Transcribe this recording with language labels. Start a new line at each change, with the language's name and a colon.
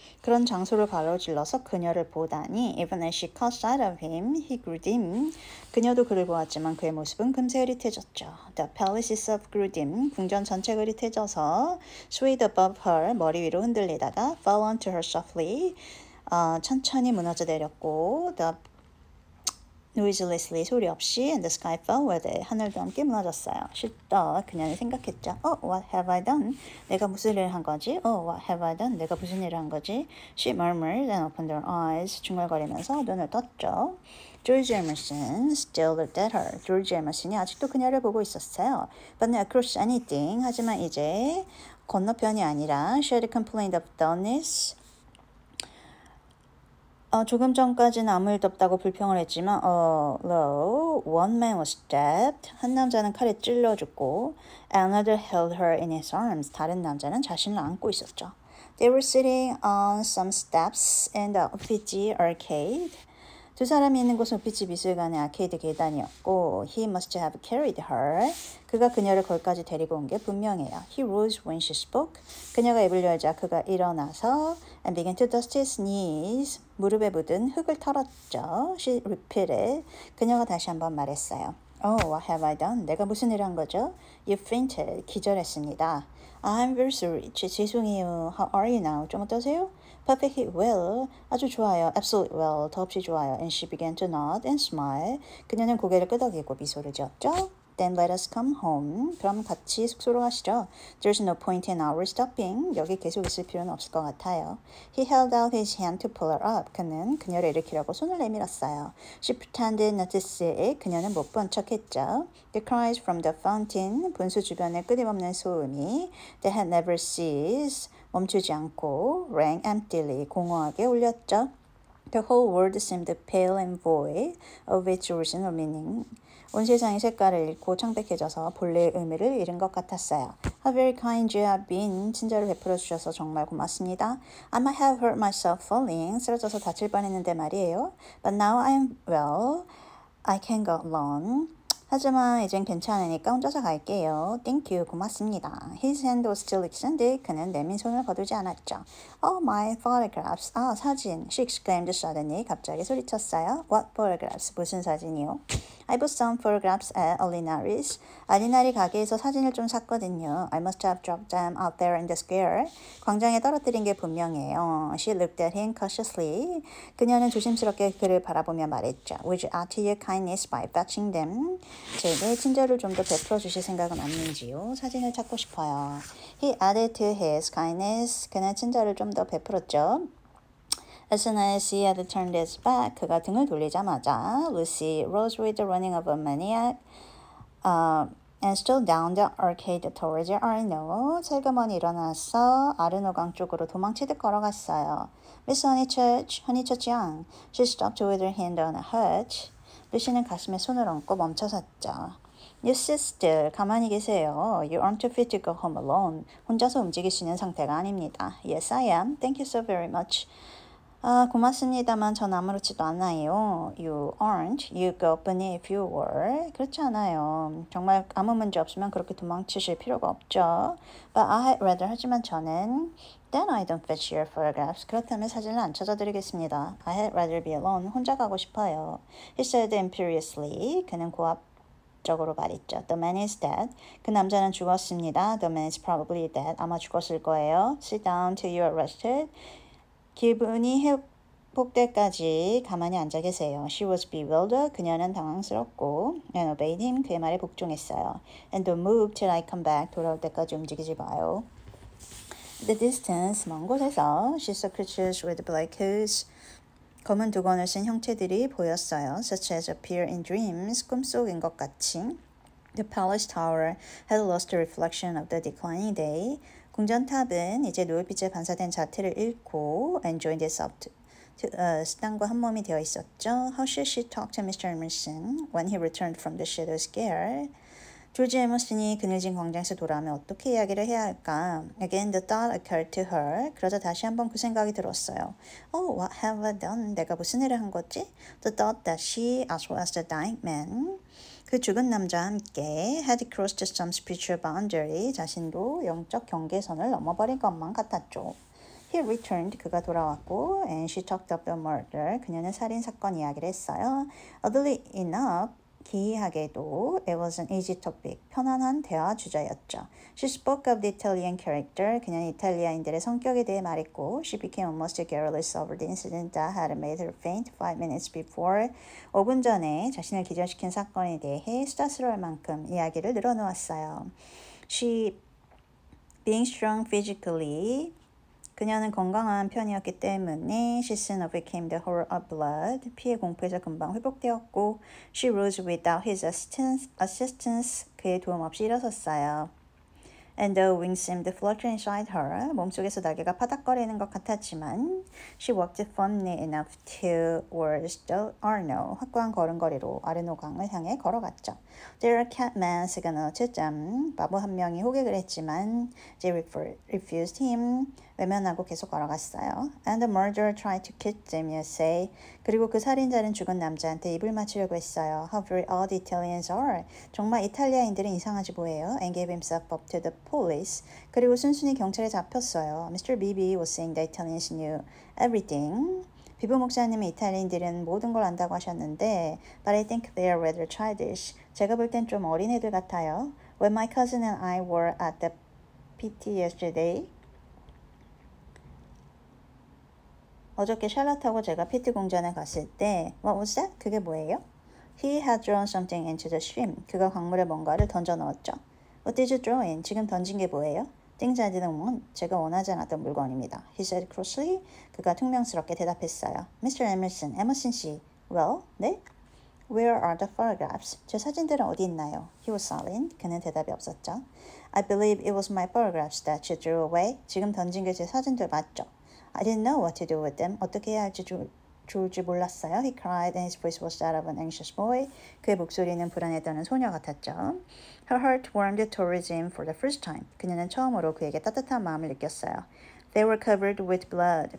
Korean: 그런 장소를 가로질러서 그녀를 보다니
English: even as she caught sight of him, he grew dim.
Korean: 그녀도 그를 보았지만 그의 모습은 금세 흐릿해졌죠.
English: The palace itself grew dim.
Korean: 궁전 전체가 흐릿해져서
English: swayed above her,
Korean: 머리 위로 흔들리다가
English: fell onto her softly.
Korean: 천천히 무너져 내렸고
English: the noiselessly
Korean: 소리 없이
English: and the sky fell with it.
Korean: 하늘도 함께 무너졌어요.
English: She thought.
Korean: 그녀는 생각했죠.
English: What have I done?
Korean: 내가 무슨 일을 한 거지?
English: What have I done?
Korean: 내가 무슨 일을 한 거지?
English: She murmured and opened her eyes.
Korean: 중얼거리면서 눈을 떴죠.
English: George Emerson still looked at her.
Korean: 조지 에머슨이 아직도 그녀를 보고 있었어요.
English: But not across anything.
Korean: 하지만 이제 건너편이 아니라
English: she had complained of dullness.
Korean: 조금 전까지는 아무 일도 없다고 불평을 했지만
English: although one man was stabbed,
Korean: 한 남자는 칼에 찔러 죽고
English: another held her in his arms,
Korean: 다른 남자는 자신을 안고 있었죠.
English: They were sitting on some steps in the Uffizi arcade.
Korean: 두 사람이 있는 곳은 우피치 미술관의 아케이드 계단이었고
English: He must have carried her.
Korean: 그가 그녀를 거기까지 데리고 온 게 분명해요.
English: He rose when she spoke.
Korean: 그녀가 입을 열자 그가 일어나서
English: and began to dust his knees.
Korean: 무릎에 묻은 흙을 털었죠.
English: She repeated.
Korean: 그녀가 다시 한번 말했어요.
English: What have I done?
Korean: 내가 무슨 일을 한 거죠?
English: You fainted.
Korean: 기절했습니다.
English: I'm very sorry.
Korean: 죄송해요.
English: How are you now?
Korean: 좀 어떠세요?
English: Perfectly well.
Korean: 아주 좋아요.
English: Absolutely well.
Korean: 더없이 좋아요.
English: And she began to nod and smile.
Korean: 그녀는 고개를 끄덕이고 미소를 지었죠.
English: Then let us come home.
Korean: 그럼 같이 숙소로 가시죠.
English: There's no point in our stopping.
Korean: 여기 계속 있을 필요는 없을 것 같아요.
English: He held out his hand to pull her up.
Korean: 그는 그녀를 일으키려고 손을 내밀었어요.
English: She pretended not to see it.
Korean: 그녀는 못 본 척했죠.
English: The cries from the fountain.
Korean: 분수 주변의 끊임없는 소음이
English: They had never ceased.
Korean: 멈추지 않고
English: rang emptily.
Korean: 공허하게 울렸죠.
English: The whole world seemed pale and void of its original meaning.
Korean: 온 세상이 색깔을 잃고 창백해져서 본래의 의미를 잃은 것 같았어요.
English: How very kind you have been.
Korean: 친절을 베풀어 주셔서 정말 고맙습니다.
English: I might have hurt myself falling.
Korean: 쓰러져서 다칠 뻔했는데 말이에요.
English: But now I am well. I can go along.
Korean: 하지만 이젠 괜찮으니까 혼자서 갈게요.
English: Thank you.
Korean: 고맙습니다.
English: His hand was still extended.
Korean: 그는 내민 손을 거두지 않았죠.
English: Oh, my photographs.
Korean: 아, 사진.
English: She exclaimed suddenly.
Korean: 갑자기 소리쳤어요.
English: What photographs?
Korean: 무슨 사진이요?
English: I bought some photographs at Alinaris.
Korean: 알리나리 가게에서 사진을 좀 샀거든요.
English: I must have dropped them out there in the square.
Korean: 광장에 떨어뜨린 게 분명해요.
English: She looked at him cautiously.
Korean: 그녀는 조심스럽게 그를 바라보며 말했죠.
English: Would you add to your kindness by fetching them?
Korean: 제게 친절을 좀 더 베풀어 주실 생각은 없는지요? 사진을 찾고 싶어요.
English: He added to his kindness.
Korean: 그는 친절을 좀 더 베풀었죠.
English: As soon as he had turned his back,
Korean: 그가 등을 돌리자마자
English: Lucy rose with the running of a maniac and stole down the arcade towards the Arno.
Korean: 슬그머니 일어나서 아르노강 쪽으로 도망치듯 걸어갔어요.
English: Miss Honeychurch, Honeychurch Young. She stopped with her hand on a hutch.
Korean: 루시는 가슴에 손을 얹고 멈춰섰죠.
English: You sit still.
Korean: 가만히 계세요.
English: You aren't fit to go home alone.
Korean: 혼자서 움직일 수 있는 상태가 아닙니다.
English: Yes, I am. Thank you so very much.
Korean: 아, 고맙습니다만 전 아무렇지도 않아요.
English: You aren't. You go openly if you were.
Korean: 그렇지 않아요. 정말 아무 문제 없으면 그렇게 도망치실 필요가 없죠.
English: But I had rather.
Korean: 하지만 저는
English: Then I don't fetch your photographs.
Korean: 그렇다면 사진을 안 찾아드리겠습니다.
English: I had rather be alone.
Korean: 혼자 가고 싶어요.
English: He said imperiously.
Korean: 그는 고압적으로 말했죠.
English: The man is dead.
Korean: 그 남자는 죽었습니다.
English: The man is probably dead.
Korean: 아마 죽었을 거예요.
English: Sit down till you are rested.
Korean: 기분이 회복될 때까지 가만히 앉아 계세요.
English: She was bewildered.
Korean: 그녀는 당황스럽고
English: and obeyed him.
Korean: 그의 말에 복종했어요.
English: And don't move till I come back.
Korean: 돌아올 때까지 움직이지 마요.
English: The distance,
Korean: 먼 곳에서
English: she saw creatures with black hoods.
Korean: 검은 두건을 쓴 형체들이 보였어요.
English: Such as appear in dreams.
Korean: 꿈속인 것 같이.
English: The palace tower had lost the reflection of the declining day.
Korean: 궁전탑은 이제 노을빛에 반사된 자태를 잃고
English: and joined itself to
Korean: 땅과 한 몸이 되어 있었죠.
English: How should she talk to Mr. Emerson when he returned from the shadow scare?
Korean: 조지 에머슨이 그늘진 광장에서 돌아오면 어떻게 이야기를 해야 할까?
English: Again, the thought occurred to her.
Korean: 그러자 다시 한번 그 생각이 들었어요.
English: Oh, what have I done?
Korean: 내가 무슨 일을 한 거지?
English: The thought that she, as well as the dying man,
Korean: 그 죽은 남자와 함께
English: had crossed some spiritual boundary,
Korean: 자신도 영적 경계선을 넘어버린 것만 같았죠.
English: He returned,
Korean: 그가 돌아왔고,
English: and she talked of the murder,
Korean: 그녀는 살인 사건 이야기를 했어요.
English: Oddly enough,
Korean: 기이하게도
English: it was an easy topic,
Korean: 편안한 대화 주제였죠.
English: She spoke of the Italian character,
Korean: 그녀는 이탈리아인들의 성격에 대해 말했고
English: she became almost garrulous over the incident that had made her faint 5 minutes before.
Korean: 5분 전에 자신을 기절시킨 사건에 대해 수다스러울 만큼 이야기를 늘어놓았어요.
English: She, being strong physically,
Korean: 그녀는 건강한 편이었기 때문에
English: she soon overcame the horror of blood.
Korean: 피의 공포에서 금방 회복되었고
English: she rose without his assistance.
Korean: 그의 도움 없이 일어섰어요.
English: And the wings seemed to flutter inside her.
Korean: 몸속에서 날개가 파닥거리는 것 같았지만
English: she walked firmly enough towards the Arno.
Korean: 확고한 걸음걸이로 아르노강을 향해 걸어갔죠.
English: There catman signaled them.
Korean: 바보 한 명이 호객을 했지만
English: they refused him.
Korean: 외면하고 계속 걸어갔어요.
English: And the murderer tried to kiss them, you say.
Korean: 그리고 그 살인자는 죽은 남자한테 입을 맞추려고 했어요.
English: How very odd Italians are.
Korean: 정말 이탈리아인들은 이상하지 뭐예요.
English: And gave himself up to the police.
Korean: 그리고 순순히 경찰에 잡혔어요.
English: Mr. Beebe was saying the Italians knew everything.
Korean: 비보 목사님은 이탈리아인들은 모든 걸 안다고 하셨는데
English: But I think they are rather childish.
Korean: 제가 볼 땐 좀 어린애들 같아요.
English: When my cousin and I were at the PT yesterday,
Korean: 어저께 샬럿하고 제가 PT 공전에 갔을 때
English: What was that?
Korean: 그게 뭐예요?
English: He had thrown something into the stream.
Korean: 그가 강물에 뭔가를 던져 넣었죠.
English: What did you throw in?
Korean: 지금 던진 게 뭐예요?
English: Things I didn't want.
Korean: 제가 원하지 않았던 물건입니다.
English: He said crossly.
Korean: 그가 퉁명스럽게 대답했어요. Mr. Emerson, 에머슨 씨.
English: Well,
Korean: 네?
English: Where are the photographs?
Korean: 제 사진들은 어디 있나요?
English: He was silent.
Korean: 그는 대답이 없었죠.
English: I believe it was my photographs that you threw away.
Korean: 지금 던진 게 제 사진들 맞죠?
English: I didn't know what to do with them.
Korean: 어떻게 해야 할지 좋을지 몰랐어요.
English: He cried and his voice was that of an anxious boy.
Korean: 그의 목소리는 불안에 떠는 소녀 같았죠.
English: Her heart warmed towards him for the first time.
Korean: 그녀는 처음으로 그에게 따뜻한 마음을 느꼈어요.
English: They were covered with blood.